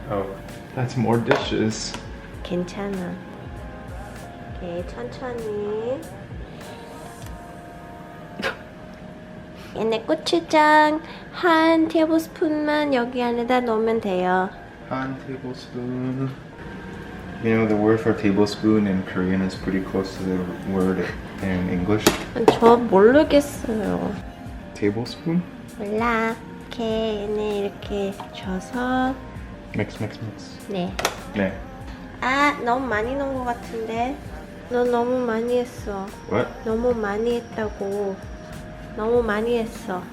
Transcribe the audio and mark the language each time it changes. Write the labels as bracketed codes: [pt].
[en] Oh, that's more dishes. [ko] 괜찮아. 오케이, 천천히. 얘네 고추장 한 테이블스푼만 여기 안에다 넣으면 돼요. [en] One tablespoon. You know, the word for tablespoon in Korean is pretty close to the word in English. [ko] 저 모르겠어요. [en] Tablespoon? [ko] 몰라. 이렇게 얘네 이렇게 줘서 [en] Mix, mix, mix. [ko] 네. 네. 아, 너무 많이 넣은 것 같은데. 너 너무 많이 했어. [en] What? [ko] 너무 많이 했다고. 너무 많이 했어.